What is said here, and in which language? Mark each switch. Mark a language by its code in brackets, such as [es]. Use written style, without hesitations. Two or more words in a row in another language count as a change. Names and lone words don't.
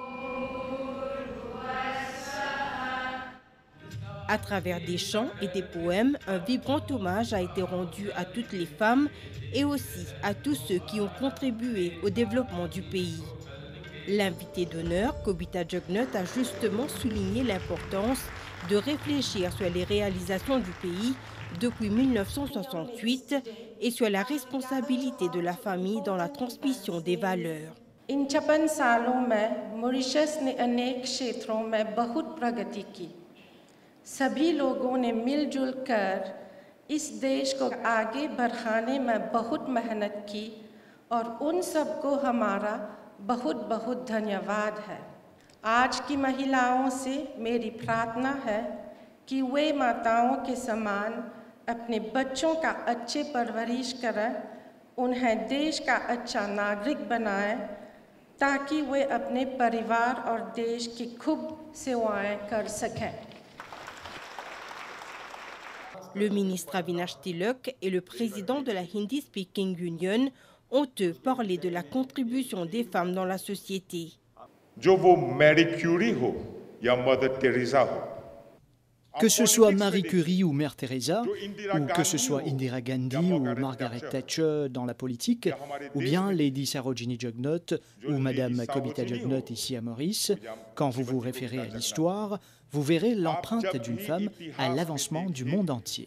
[fr] À travers des chants et des poèmes, un vibrant hommage a été rendu à toutes les femmes et aussi à tous ceux qui ont contribué au développement du pays. L'invité d'honneur, Kobita Jugnaut, a justement souligné l'importance de réfléchir sur les réalisations du pays depuis 1968 et sur la responsabilité de la famille dans la transmission des valeurs. [hi] इन 56 सालों में मॉरिशस ने अनेक क्षेत्रों में बहुत प्रगति की। सभी लोगों ने मिलजुल कर इस देश को आगे बढ़ाने में बहुत मेहनत की और उन सबको हमारा बहुत बहुत धन्यवाद है। आज की महिलाओं से मेरी प्रार्थना है कि वे माताओं के समान अपने बच्चों का अच्छे परवरिश करें, उन्हें देश का अच्छा नागरिक बनाएं ताकि वे अपने परिवार और देश की खूब सेवाएं कर सकें। [fr] Le ministre Avinash Tilak et le président de la Hindi Speaking Union ont eux parlé de la contribution des femmes dans la société. Que ce soit Marie Curie ou Mère Teresa, ou que ce soit Indira Gandhi ou Margaret Thatcher dans la politique, ou bien Lady Sarojini Jugnaut ou Madame Kobita Jugnaut ici à Maurice, quand vous vous référez à l'histoire, vous verrez l'empreinte d'une femme à l'avancement du monde entier.